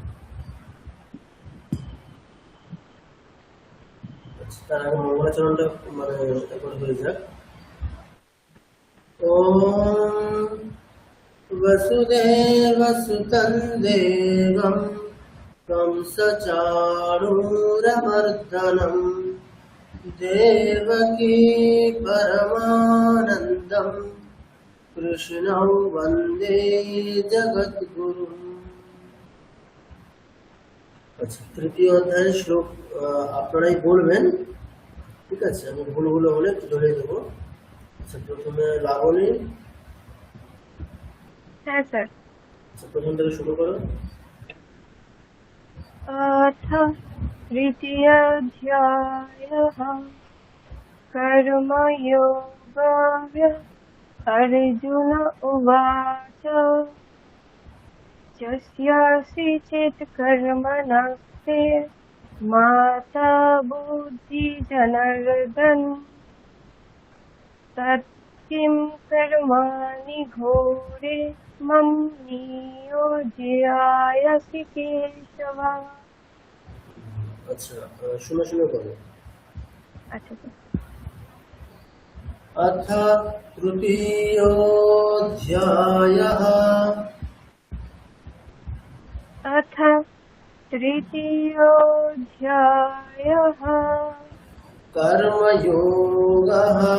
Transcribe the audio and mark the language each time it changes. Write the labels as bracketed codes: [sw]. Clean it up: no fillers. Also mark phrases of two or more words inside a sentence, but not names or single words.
[bn] তার আগে মঙ্গলাচরণটা একবার হয়ে যাক। [sa] ওম বসুদেবসুতং দেবং कंसचाणूरमर्दनं देवकी परमानन्दं कृष्णं वन्दे जगद्गुरुम्। [bn] আচ্ছা, তৃতীয় অধ্যায়ের শ্লোক আপনারাই বলবেন, ঠিক আছে? আমি ভুলগুলো হলে ধরিয়ে দেবো। আচ্ছা, প্রথমে লাবণী। হ্যাঁ স্যার। আচ্ছা, প্রথম থেকে শুরু করো। [sa] अथ तृतीयोऽध्यायः कर्मयोगः। अर्जुन उवाच यस्यासि चेत् कर्मणस्ते माता बुद्धिर्जनार्दन तत् किं कर्माणि घोरे मम नियोजयासि केशव। [bn] আচ্ছা, শুনে শুনে করো। আচ্ছা স্যার। [sa] अथ तृतीयोऽध्यायः अथ तृतीयोऽध्यायः कर्मयोगः।